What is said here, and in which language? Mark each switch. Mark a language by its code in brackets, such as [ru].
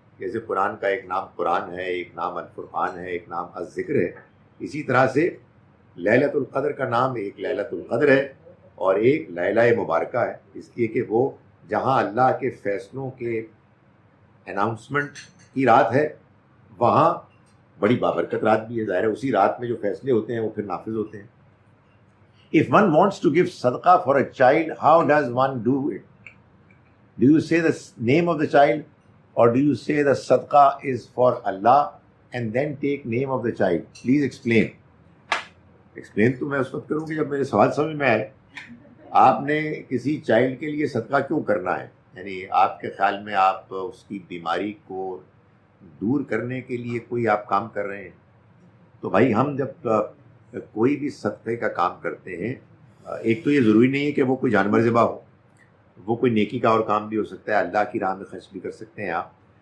[ur] جیسے قرآن کا ایک نام قرآن ہے، ایک نام الفرقان ہے، ایک نام الذکر ہے، اسی طرح سے لیلۃ القدر کا نام ایک لیلۃ القدر ہے اور ایک لیلہ مبارکہ ہے، اس لیے کہ وہ جہاں اللہ کے فیصلوں کے اناؤنسمنٹ کی رات ہے وہاں بڑی بابرکت رات بھی ہے. ظاہر ہے اسی رات میں جو فیصلے ہوتے ہیں وہ پھر نافذ ہوتے ہیں. [en] If one wants to give sadaqah for a child, how does one do it? Do you say the name of the child or do you say the sadaqah is for Allah and then take name of the child? Please explain. [ur] Explain تو میں اس وقت کروں گی جب میرے سوال سمجھ میں آئے. آپ نے کسی چائلڈ کے لیے صدقہ کیوں کرنا ہے؟ یعنی آپ کے خیال میں آپ اس کی بیماری کو دور کرنے کے لیے کوئی آپ کام کر رہے ہیں؟ تو بھائی ہم جب کوئی بھی صدقے کا کام کرتے ہیں، ایک تو یہ ضروری نہیں ہے کہ وہ کوئی جانور ذبح ہو، وہ کوئی نیکی کا اور کام بھی ہو سکتا ہے، اللہ کی راہ میں خرچ بھی کر سکتے ہیں آپ.